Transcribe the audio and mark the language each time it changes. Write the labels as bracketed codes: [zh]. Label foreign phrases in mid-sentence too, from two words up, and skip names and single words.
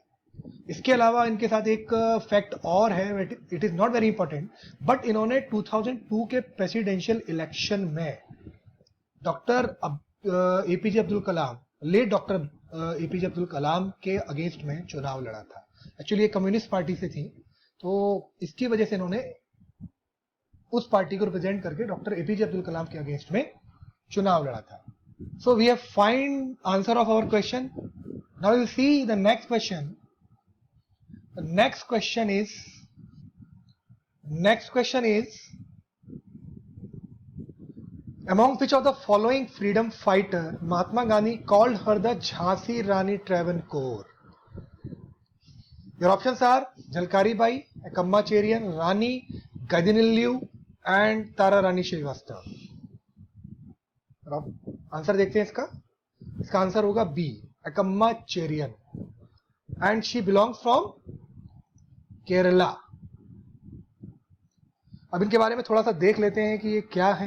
[hi] इसके अलावा इनके साथ एक फैक्ट और है, [en] it is not very important, but [hi] इन्होंने 2002 के [en] presidential election [hi] में डॉक्टर एपीजे अब्दुल कलाम, लेट डॉक्टर एपीजे अब्दुल कलाम के अगेंस्ट में चुनाव लड़ा था। एक्चुअली ये [en] communist party [hi] से थी, तो इसकी वजह से इन्होंने उस पार्टी को रिप्रेजेंट करके डॉक्टर एपीजे अब्दुल कलाम के अगेंस्ट में चुनाव लड़ा था। [en] So we have find answer of our question. Now we will see the next question. The next question is, among which of the following freedom fighter Mahatma Gandhi called her the Jhansi Rani Travancore? Your options are Jalkari Bai, Akamma Cherian, Rani Gadinillu and Tara Rani Srivastava. [hi] आंसर देखते हैं इसका आंसर होगा बी, अकम्मा चेरियन, [en] and she belongs from [hi] केरला। अब इनके बारे में थोड़ा सा देख लेते हैं कि ये क्या है।